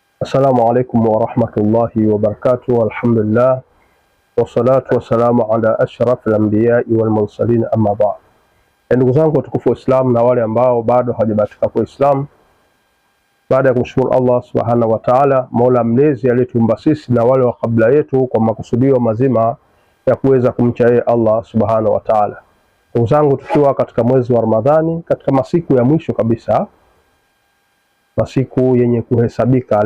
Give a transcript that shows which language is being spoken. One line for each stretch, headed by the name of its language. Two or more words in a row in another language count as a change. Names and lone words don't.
Arabic: السلام عليكم ورحمة الله وبركاته. الحمد لله والصلاة والسلام على أشرف الأنبياء والمرسلين، أما بعد.
Swahili: Ndugu zangu watukufu wa Islam na wale ambao bado hawajabahatika kwa Islam, baada ya kumshukuru Allah
Arabic: سبحانه وتعالى,
Swahili: Mola mlezi aliyetuumba sisi na wale wa kabla yetu kwa makusudio mazima ya kuweza kumcha yeye Allah
Arabic: سبحانه وتعالى.
Swahili: Ndugu zangu, tukiwa katika mwezi wa Ramadhani, katika masiku ya mwisho kabisa, masiku yenye kuhesabika.